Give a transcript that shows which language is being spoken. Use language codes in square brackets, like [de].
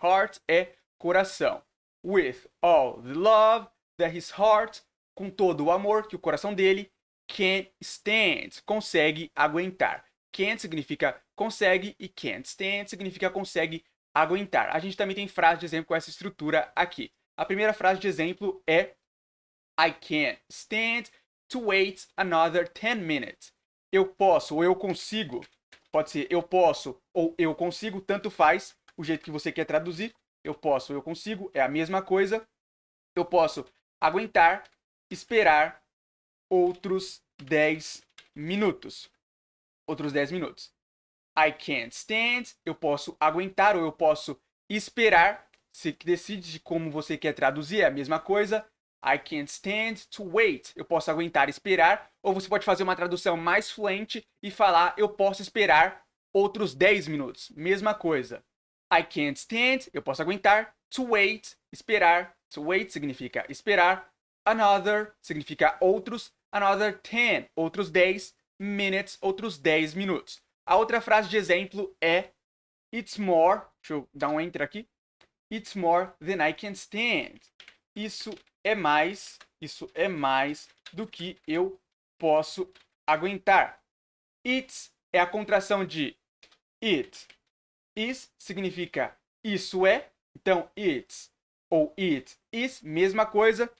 [pt] Heart é coração. [en] With all the love that his heart, [pt] com todo o amor que o coração dele [en] can stand, [pt] consegue aguentar. Can significa consegue e [en] can't stand [pt] significa consegue aguentar. A gente também tem frase de exemplo com essa estrutura aqui. A primeira frase de exemplo é [en] I can't stand to wait another 10 minutes. [pt] Eu posso ou eu consigo. Pode ser eu posso ou eu consigo, tanto faz o jeito que você quer traduzir. Eu posso ou eu consigo, é a mesma coisa. Eu posso aguentar, esperar outros 10 minutos. Outros 10 minutos. [en] I can't stand, [pt] eu posso aguentar ou eu posso esperar. Você decide como você quer traduzir, é a mesma coisa. [en] I can't stand to wait. [pt] Eu posso aguentar esperar. Ou você pode fazer uma tradução mais fluente e falar eu posso esperar outros 10 minutos. Mesma coisa. [en] I can't stand, [pt] eu posso aguentar. [en] To wait, [pt] esperar. To wait significa esperar. Another significa outros. [en] Another 10, [pt] outros 10 minutes, outros 10 minutos. A outra frase de exemplo é [en] It's more, [pt] deixa eu dar um enter aqui. [en] It's more than I can stand. [pt] Isso é mais do que eu posso aguentar. It's é a contração de it. Is significa isso é. Então, it's ou it is, mesma coisa.